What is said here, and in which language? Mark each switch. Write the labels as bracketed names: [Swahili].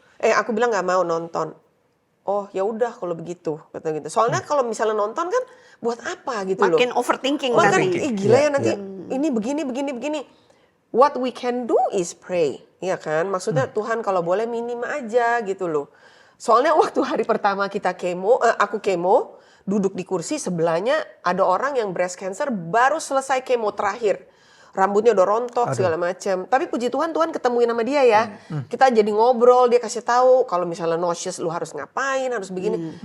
[Indonesian] Aku bilang nggak mau nonton. Oh ya udah kalau begitu, kata gitu. Soalnya kalau misalnya nonton kan buat apa gitu loh. Makin overthinking Kan, nanti. gila ya Iya, nanti ini begini. [English] What we can do is pray, [Indonesian] ya kan? Maksudnya Tuhan kalau boleh minim aja gitu loh. Soalnya waktu hari pertama kita kemo, aku kemo, duduk di kursi sebelahnya ada orang yang breast cancer baru selesai kemo terakhir. Rambutnya udah rontok segala macam. Tapi puji Tuhan, Tuhan ketemuin sama dia ya. Kita jadi ngobrol, dia kasih tahu kalau misalnya nauseous lu harus ngapain, harus begini.